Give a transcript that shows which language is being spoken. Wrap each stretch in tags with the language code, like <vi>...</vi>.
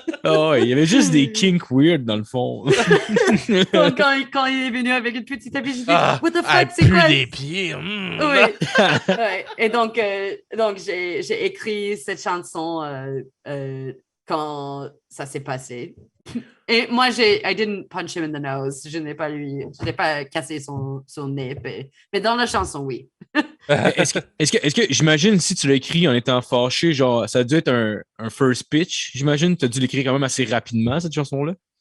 <fr>Oh, ouais. Il y avait juste des kinks weird dans le fond. quand il est venu avec une petite amie, j'ai dit</fr> <en>what the fuck,</en> <fr>elle c'est pue quoi? des pieds. Oui. Ouais. Et donc j'ai écrit cette chanson quand ça s'est passé. Et moi,</fr> <en>I didn't punch him in the nose.</en> <fr>Je n'ai pas cassé son nez. Mais dans la chanson, oui. Est-ce que j'imagine si tu l'as écrit en étant fâché, genre, ça a dû être un</fr> <en>first pitch,</en> <fr>j'imagine, tu as dû l'écrire quand même assez rapidement, cette chanson-là?</fr>